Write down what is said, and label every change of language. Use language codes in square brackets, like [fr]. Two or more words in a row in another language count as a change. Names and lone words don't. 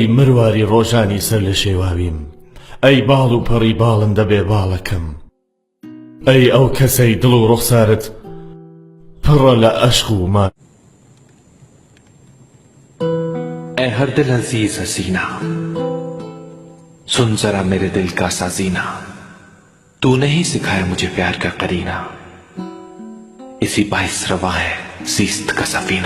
[ckb] مرواری ڕۆژانی سەر لە شێواویم، ئەی باڵ و پەڕی باڵندە بێ باڵەکەم، ئەی ئەو کەسەی دڵ و ڕوخسارت پڕە لە عەشق و ما. [ur] اے ہر دل عزیز حسینہ، سن ذرا میرے دل کا سازینہ، تو نے ہی سکھایا مجھے پیار کا قرینہ، اسی باعث روا ہے زیست کا سفینہ.